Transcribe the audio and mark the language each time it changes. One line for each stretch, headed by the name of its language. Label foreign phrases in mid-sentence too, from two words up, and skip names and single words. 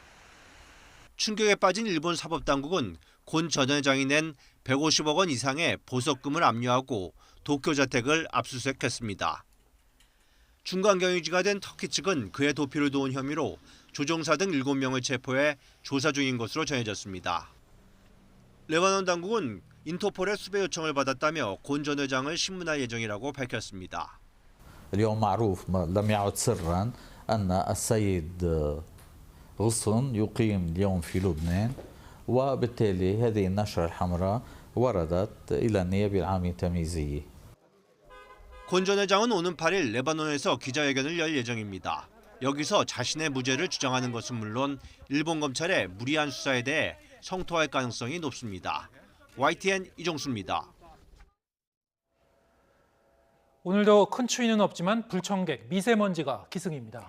Korean: 충격에 빠진 일본 사법당국은 곤 전 회장이 낸 150억 원 이상의 보석금을 압류하고 도쿄 자택을 압수수색했습니다. 중간경유지가 된 터키 측은 그의 도피를 도운 혐의로 조종사 등 7명을 체포해 조사 중인 것으로 전해졌습니다. 레바논 당국은 인터폴의 수배 요청을 받았다며 곤 전 회장을 신문할 예정이라고 밝혔습니다.
Arabic: اليوم معروف لم يعد سرا أن السيد غصن يقيم اليوم في لبنان وبالتالي هذه النشرة الحمراء وردت إلى النيابة العامة التمييزية.
Korean: 곤 전 회장은 오는 8일 레바논에서 기자회견을 열 예정입니다. 여기서 자신의 무죄를 주장하는 것은 물론 일본 검찰의 무리한 수사에 대해 성토할 가능성이 높습니다. YTN 이종수입니다. 오늘도 큰 추위는 없지만 불청객, 미세먼지가 기승입니다.